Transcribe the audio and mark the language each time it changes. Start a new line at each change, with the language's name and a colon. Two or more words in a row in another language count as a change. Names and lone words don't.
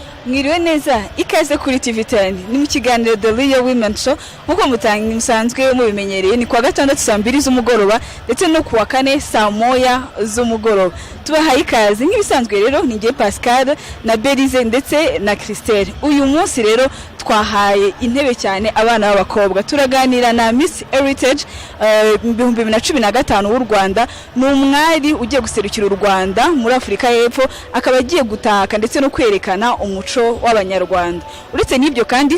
Kinyarwanda: Mwiriwe neza ikaze kuri TV10 ni mu kiganiro The Real Women Show nkuko musanzwe mubimenyereye ni kwa gatandatu saa 2 z'umugoroba ndetse no kuwa kane saa 1 z'umugoroba tubahaye ikaze nk'ibisanzwe rero ni ngiye Pascal na Belize ndetse na Christelle uyu munsi rero twahaye intebe cyane abana b'abakobwa turaganira na Miss Heritage 2015 w'u Rwanda n'umwari ugiye guserukira u Rwanda muri Afrika y'Epfo akaba agiye gutaka ndetse no kwerekana umuco w'abanyarwanda uretse n'ibyo kandi